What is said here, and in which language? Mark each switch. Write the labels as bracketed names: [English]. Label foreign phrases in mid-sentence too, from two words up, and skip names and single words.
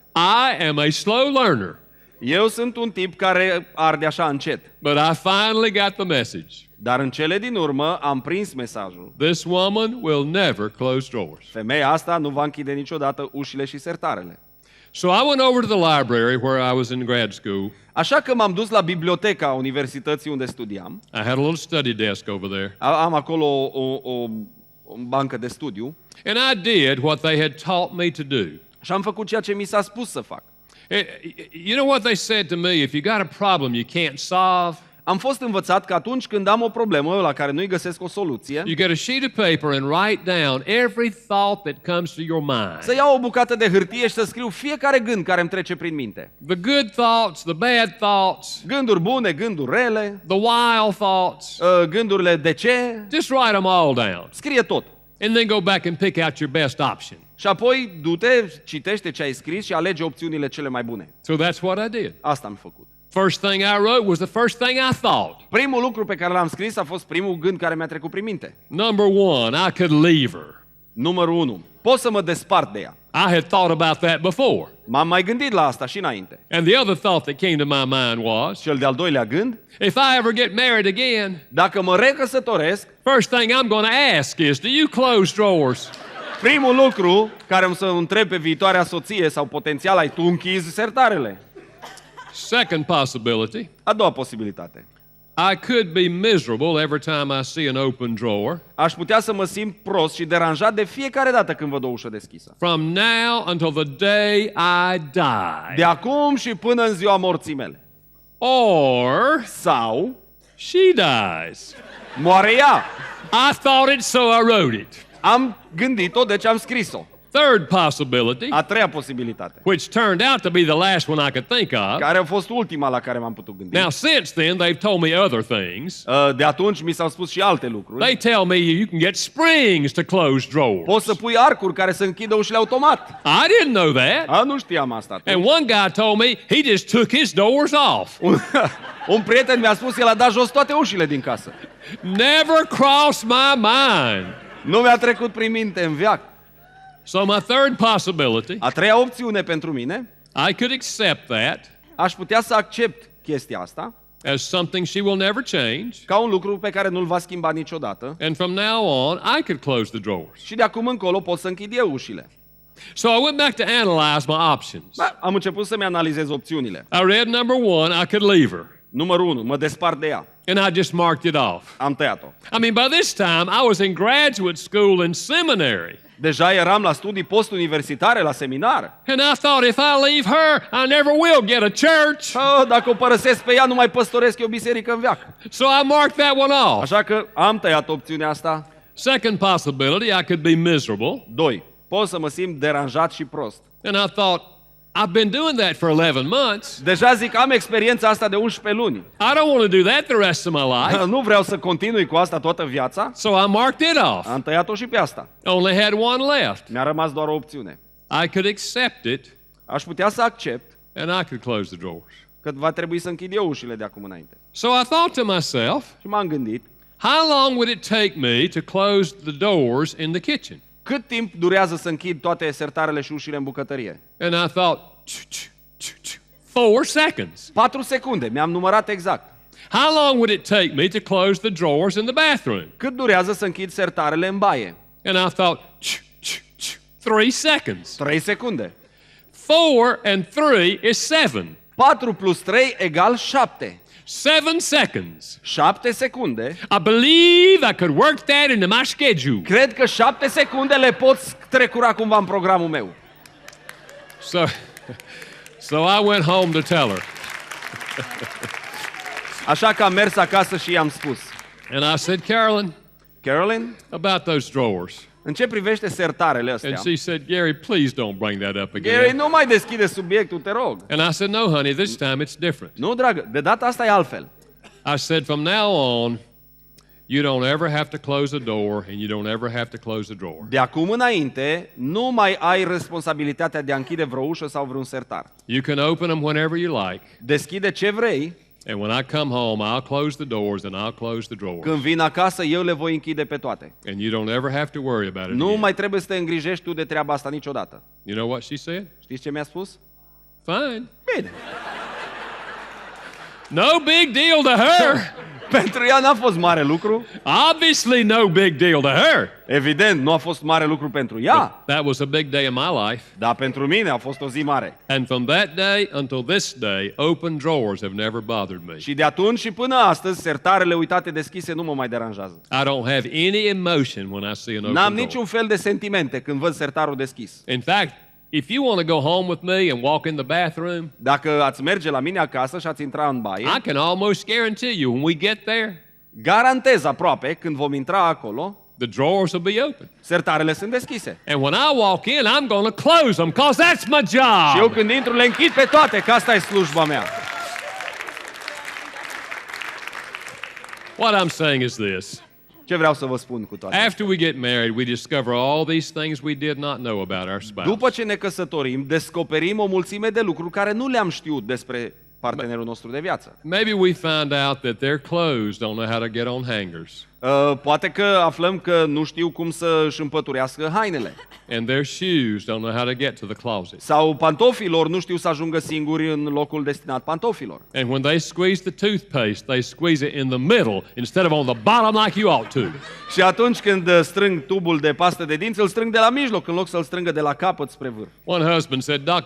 [English] I am a slow learner, [Romanian] Eu sunt un tip care arde așa încet. [English] but I finally got the message. [Romanian] Dar în cele din urmă am prins mesajul. [English] This woman will never close drawers. [Romanian] Femeia asta nu va închide niciodată ușile și sertarele. [English] So I went over to the library where I was in grad school. [Romanian] Așa că m-am dus la biblioteca universității unde studiam. [English] I had a little study desk over there. [Romanian] Am acolo o bancă de studiu. [English] And I did what they had taught me to do. [Romanian] Și am făcut ceea ce mi s-a spus să fac. [English] You know what they said to me? If you got a problem you can't solve, [Romanian] Am fost învățat că atunci când am o problemă la care nu-i găsesc o soluție, [English] you get a sheet of paper and write down every thought that comes to your mind. [Romanian] să iau o bucată de hârtie și să scriu fiecare gând care îmi trece prin minte. [English] The good thoughts, the bad thoughts, [Romanian] Gânduri bune, gânduri rele, [English] the wild thoughts. [Romanian] gândurile de ce, [English] Just write them all down. [Romanian] scrie tot. [English] And then go back and pick out your best option. [Romanian] Și apoi du-te, citește ce ai scris și alege opțiunile cele mai bune. [English] So that's what I did. [Romanian] Asta am făcut. [English] First thing I wrote was the first thing I thought. [Romanian] Primul lucru pe care l-am scris a fost primul gând care mi-a trecut prin minte. [English] Number one, I could leave her. [Romanian] Numărul 1. Pot să mă despart de ea. [English] I had thought about that before. [Romanian] M-am mai gândit la asta și înainte. [English] And the other thought that came to my mind was, [Romanian] Cel de-al doilea gând, [English] if I ever get married again, [Romanian] dacă mă recăsătoresc, [English] first thing I'm going to ask is, do you close drawers? [Romanian] Primul lucru care îmi să întreb pe viitoarea soție sau potențial ai tu închizi sertarele. [English] Second possibility, [Romanian] A doua posibilitate. [English] I could be miserable every time I see an open drawer. [Romanian] Aș putea să mă simt prost și deranjat de fiecare dată când văd o ușă deschisă. [English] From now until the day I die. [Romanian] De acum și până în ziua morții mele. [English] Or [Romanian] Sau [English] she dies. [Romanian] moare ea. [English] I thought it, so I wrote it. [Romanian] Am gândit-o, deci am scris-o. [English] Third possibility, [Romanian] A treia posibilitate, [English] which turned out to be the last one I could think of. [Romanian] care a fost ultima la care m-am putut gândi. [English] Now, since then, they've told me other things. [Romanian] De atunci mi s-au spus și alte lucruri. [English] They tell me you can get springs to close drawers. [Romanian] Poți să pui arcuri care să închidă ușile automat. [English] I didn't know that. [Romanian] Nu știam asta. [English] And one guy told me he just took his doors off. [Romanian] Un prieten mi-a spus, el a dat jos toate ușile din casă. [English] Never crossed my mind. [Romanian] Nu mi-a trecut prin minte în veac. [English] So my third possibility, [Romanian] A treia opțiune pentru mine, [English] I could accept that [Romanian] aș putea să accept chestia asta [English] as something she will never change. [Romanian] ca un lucru pe care nu-l va schimba niciodată. [English] And from now on, I could close the drawers. [Romanian] Și de acum încolo pot să închid eu ușile. [English] So I went back to analyze my options. [Romanian] Am început să-mi analizez opțiunile. [English] I read number one, I could leave her. [Romanian] Numărul 1, mă despart de ea. [English] And I just marked it off. [Romanian] Am tăiat-o. [English] I mean, by this time, I was in graduate school and seminary. [Romanian] Deja eram la studii post-universitare, la seminar. [English] And I thought, if I leave her, I never will get a church. [Romanian] Dacă o părăsesc pe ea, nu mai păstoresc eu biserică în veac. [English] So I marked that one off. [Romanian] Așa că am tăiat opțiunea asta. [English] Second possibility, I could be miserable. [Romanian] 2. Pot să mă simt deranjat și prost. [English] And I thought, I've been doing that for 11 months. [Romanian] Deja zic, am experiența asta de 11 luni. [English] I don't want to do that the rest of my life. [Romanian] Nu vreau să continui cu asta toată viața. [English] So I marked it off. [Romanian] Am tăiat-o și pe asta. [English] Only had one left. [Romanian] Mi-a rămas doar o opțiune. [English] I could accept it, [Romanian] Aș putea să accept [English] and I could close the drawers. [Romanian] că va trebui să închid eu ușile de acum înainte. [English] So I thought to myself, [Romanian] Și m-am gândit, [English] how long would it take me to close the doors in the kitchen? [Romanian] cât timp durează să închid toate sertarele și ușile în bucătărie? [English] And I thought, 4 seconds. [Romanian] 4 secunde, mi-am numărat exact. [English] How long would it take me to close the drawers in the bathroom? [Romanian] Cât durează să închid sertarele în baie? [English] And I thought, 3 seconds. [Romanian] 3 secunde. [English] 4 and 3 is 7. [Romanian] 4 plus 3 egal 7. [English] 7 seconds. [Romanian] 7 secunde. [English] I believe I could work that into my schedule. [Romanian] Cred că 7 secunde le pot trecura cumva în programul meu. [English] So I went home to tell her. [Romanian] Așa că am mers acasă și i-am spus. [English] And I said, [Romanian] Carolyn, [English] about those drawers. [Romanian] în ce privește sertarele astea? [English] And she said, Gary, please don't bring that up [Romanian] Gary, [English] again. [Romanian] nu mai deschide subiectul, te rog. [English] And I said, no, honey, this time it's different. [Romanian] Nu, dragă, de data asta e altfel. [English] I said, from now on, you don't ever have to close a door and you don't ever have to close a drawer. [Romanian] De acum înainte, nu mai ai responsabilitatea de a închide vreo ușă sau vreun sertar. [English] You can open them whenever you like. [Romanian] Deschide ce vrei. [English] And when I come home, I'll close the doors and I'll close the drawers. [Romanian] Când vin acasă, eu le voi închide pe toate. [English] And you don't ever have to worry about it [Romanian] Nu [English] again. [Romanian] mai trebuie să te îngrijești tu de treaba asta niciodată. [English] You know what she said? [Romanian] Știți ce mi-a spus? [English] Fine. [Romanian] Bine. [English] No big deal to her. [Romanian] Pentru ea n-a fost mare lucru. [English] Obviously no big deal to her. [Romanian] Evident, nu a fost mare lucru pentru ea. [English] That was a big day in my life. [Romanian] Dar pentru mine a fost o zi mare. [English] And from that day until this day, open drawers have never bothered me. [Romanian] Și de atunci și până astăzi, sertarele uitate deschise nu mă mai deranjează. [English] I don't have any emotion when I see an open [Romanian] N-am [English] door. [Romanian] niciun fel de sentimente când văd sertarul deschis. [English] In fact, if you want to go home with me and walk in the bathroom, [Romanian] Dacă ați merge la mine acasă și ați intra în baie, [English] I can almost guarantee you when we get there, [Romanian] garantez aproape, când vom intra acolo, [English] the drawers will be open. [Romanian] sertarele sunt deschise. [English] And when I walk in, I'm going to close them because that's my [Romanian] Și eu [English] job. [Romanian] când intru le închid pe toate, că asta e slujba mea. [English] What I'm saying is this. [Romanian] Ce vreau să vă spun cu toate? [English] After we get married, we discover all these things we did not know about our spouse. [Romanian] După ce ne căsătorim, descoperim o mulțime de lucruri care nu le-am știut despre partenerul nostru de viață. [English] Maybe we find out that their clothes don't know how to get on hangers. [Romanian] Poate că aflăm că nu știu cum să își împăturească hainele. [English] And their shoes don't know how to get to the closet. [Romanian] Sau pantofilor nu știu să ajungă singuri în locul destinat pantofilor. [English] And when they squeeze the toothpaste, they squeeze it in the middle instead of on the bottom like you ought to. [Romanian] Și atunci când strâng tubul de pastă de dinți, îl strâng de la mijloc, în loc să-l strângă de la capăt spre vârf. [English] One husband said, Dr.